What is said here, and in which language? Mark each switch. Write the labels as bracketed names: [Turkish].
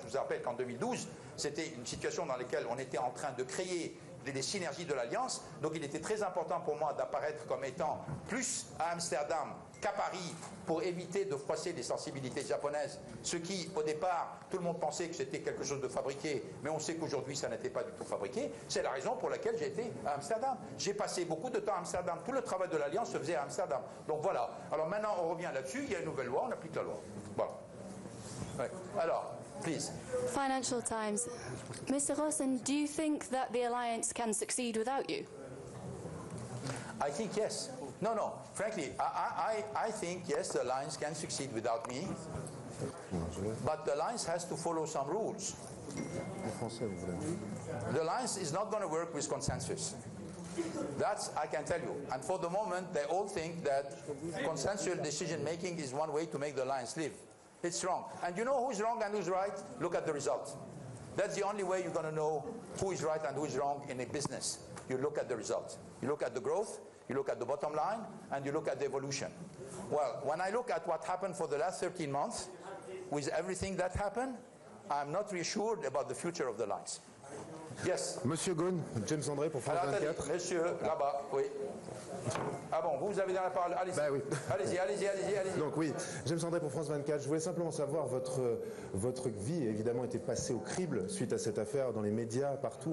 [French] Je vous rappelle qu'en 2012, c'était une situation dans laquelle on était en train de créer des synergies de l'Alliance, donc il était très important pour moi d'apparaître comme étant plus à Amsterdam qu'à Paris pour éviter de froisser les sensibilités japonaises, ce qui, au départ, tout le monde pensait que c'était quelque chose de fabriqué, mais on sait qu'aujourd'hui, ça n'était pas du tout fabriqué. C'est la raison pour laquelle j'ai été à Amsterdam. J'ai passé beaucoup de temps à Amsterdam. Tout le travail de l'Alliance se faisait à Amsterdam. Donc voilà. Alors maintenant, on revient là-dessus. Il y a une nouvelle loi, on applique la loi. Voilà. Ouais. Alors, [English] please. Financial Times. Mr. Ghosn, do you think that the alliance can succeed without you? I think yes. No. Frankly, I think yes, the alliance can succeed without me. But the alliance has to follow some rules. The alliance is not going to work with consensus. That's, I can tell you. And for the moment, they all think that consensual decision-making is one way to make the alliance live. It's wrong. And you know who's wrong and who's right? Look at the result. That's the only way you're going to know who is right and who is wrong in a business. You look at the results. You look at the growth, you look at the bottom line, and you look at the evolution. Well, when I look at what happened for the last 13 months, with everything that happened, I'm not reassured about the future of the lines. Yes. [French] Monsieur Ghosn, James André pour France 24. Monsieur, là-bas, oui. Ah bon, vous avez dans la parole. Allez-y. Bah oui. Allez-y. Donc oui, James André pour France 24. Je voulais simplement savoir, votre vie évidemment était passée au crible suite à cette affaire dans les médias, partout.